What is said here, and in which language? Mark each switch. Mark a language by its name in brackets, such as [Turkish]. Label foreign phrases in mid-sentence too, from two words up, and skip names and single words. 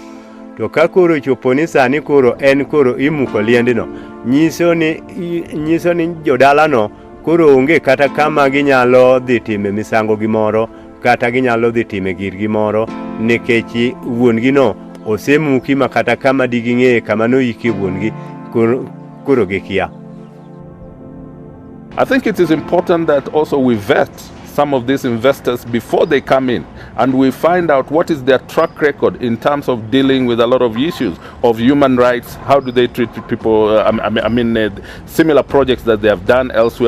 [Luo (Kenya and Tanzania)] To ka koro chopo ni sani koro en koro imuko liendino, nyiso ni jodalano koro onge kata kama ginyalo dhi time misango gimoro kata ginyalo dhi time girgi moro nikech wuongi no osemuki ma kata kama diging'e kama noyikie wuongi koro gikia. [English] I think it is important that also we vet some of these investors before they come in, and we find out what is their track record in terms of dealing with a lot of issues of human rights. How do they treat people? Similar projects that they have done elsewhere.